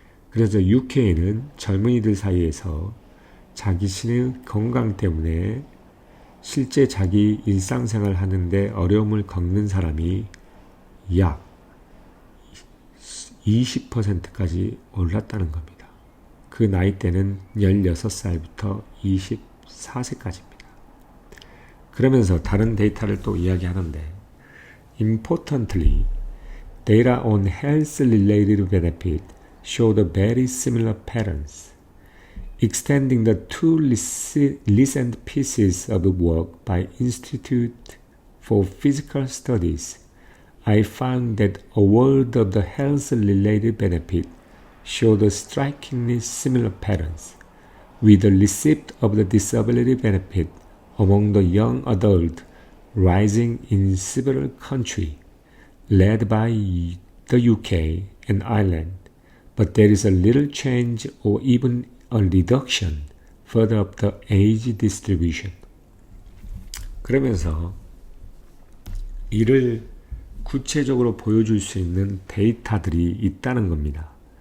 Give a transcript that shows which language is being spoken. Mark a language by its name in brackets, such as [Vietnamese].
[Korean] 그래서 UK는 젊은이들 사이에서 자기신의 건강 때문에 실제 자기 일상생활 하는데 어려움을 겪는 사람이 약 20%까지 올랐다는 겁니다. 그 나이대는 16살부터 24세까지입니다. 그러면서 다른 데이터를 또 이야기하는데 [English] Importantly, data on health-related benefit showed very similar patterns. Extending the two recent pieces of work by Institute for Physical Studies, I found that a world of the health-related benefit showed strikingly similar patterns, with the receipt of the disability benefit among the young adult rising in several countries, led by the UK and Ireland, but there is a little change or even a reduction further up the age distribution. [Korean] 그러면서 이를 구체적으로 보여줄 수 있는 데이터들이 있다는 겁니다.